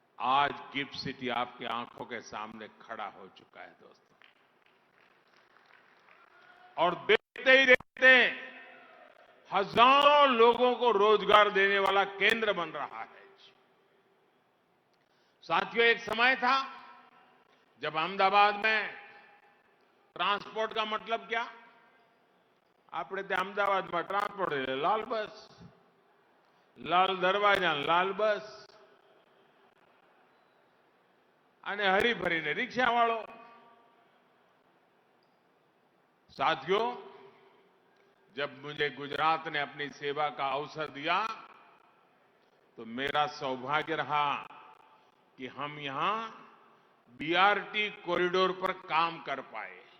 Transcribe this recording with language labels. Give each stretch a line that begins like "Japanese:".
Hindi: आज gift city आपकी आंखों के सामने खड़ा हो चुका है दोस्तों, और देखते ही देखते हजारों लोगों को रोजगार देने वाला केंद्र बन रहा है। साथियों, एक समय था जब अहमदाबाद में ट्रांसपोर्ट का मतलब क्या?
Gujarati: આપણે ત્યાં અમદાવાદમાં ટ્રાન્સપોર્ટ એટલે લાલ બસ, લાલ દરવાજા, લાલ બસ અને હરીફરીને रिक्शावाળો।
Hindi: साथियों, जब मुझे गुजरात ने अपनी सेवा का अवसर दिया तो मेरा सौभाग्य रहा कि हम यहां बीआरटी कॉरिडोर पर काम कर पाए।